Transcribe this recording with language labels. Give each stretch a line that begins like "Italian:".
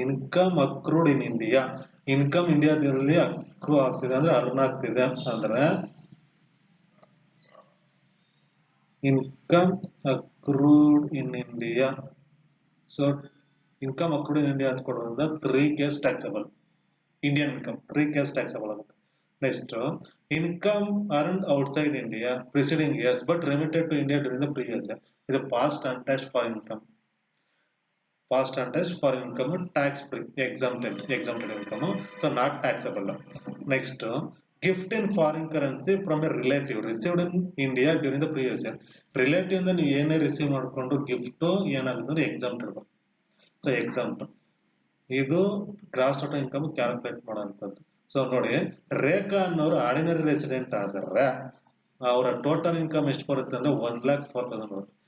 English: Income accrued in India. Income
Kannada: ಇಂಡಿಯಾದಲ್ಲಿ ಅಕ್ರೂ ಆಗ್ತಿದೆ ಅಂದ್ರೆ
English: Earn ಆಗ್ತಿದೆ ಅಂದ್ರೆ income accrued in India. So income accrued in India
Kannada: ಅಂತ ಕೊಡೋದ್ರಿಂದ
English: 3 case taxable. Indian income 3 case taxable
Kannada: ಆಗುತ್ತೆ.
English: Next, income earned outside India preceding years but remitted to India during the previous year.
Kannada: ಇದು
English: Past untaxed foreign income. Past untouched foreign income tax free, exempted income, so not taxable. Next, gift in foreign currency from a relative received in India during the previous year. Relative
Kannada: ಇಂದ ನೀವು ಏನೇ
English: receive
Kannada: ಮಾಡಿಕೊಂಡು
English: gift
Kannada: ಏನಾಗುತ್ತೆ
English: exempted. So exempt.
Kannada: ಇದು
English: gross total income calculate
Kannada: ಮಾಡೋಂಥದ್ದು. So ನೋಡಿ, ರೇಖಾ ಅನ್ನೋರು
English: ordinary resident
Kannada: ಆದ್ರೆ ಅವರ
English: total income
Kannada: ಎಷ್ಟು ಬರುತ್ತೆ ಅಂದ್ರೆ 1,04,000 ಬರುತ್ತೆ.